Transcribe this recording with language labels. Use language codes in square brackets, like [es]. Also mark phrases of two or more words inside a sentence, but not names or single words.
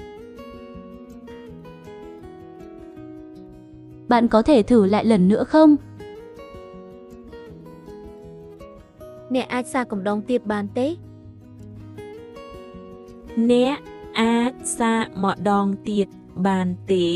[vi] Bạn có thể thử lại lần nữa không? [km] អ្នកអាចសាកកំដងទៀតបានទេ អ្នកអាចសាកម្ដងទៀតបានទេ